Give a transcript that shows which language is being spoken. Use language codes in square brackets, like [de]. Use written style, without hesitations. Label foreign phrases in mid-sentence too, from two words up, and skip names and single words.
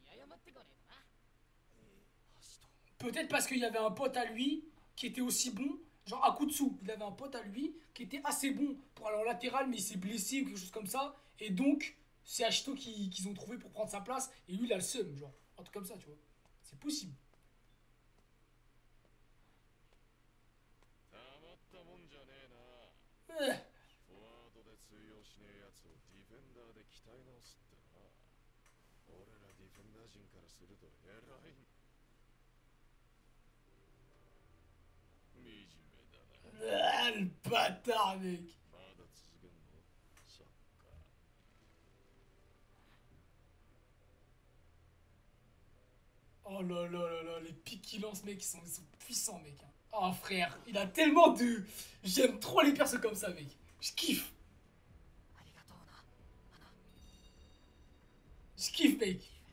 [fr] Peut-être parce qu'il y avait un pote à lui qui était aussi bon Genre Akutsu, il avait un pote à lui qui était assez bon pour aller en latéral, mais il s'est blessé ou quelque chose comme ça. Et donc, c'est Ashito qu'ils ont trouvé pour prendre sa place. Et lui, il a le seum, genre. Un truc comme ça, tu vois. C'est possible. [ja] たまったもんじゃねえな。 [fr] Euh, [ja] フォワードで通用しねえやつをディフェンダーで鍛え直すってな。俺らディフェンダー陣からすると偉い。惨めだな。 [fr] le bâtard, mec. [ja] まだ続けんのサッカー。 [fr] Oh là là là là, les pics qu'il lance, mec, ils sont puissants, mec. Hein. Oh frère, il a tellement de... J'aime trop les persos comme ça, mec. Je kiffe. Je kiffe, mec.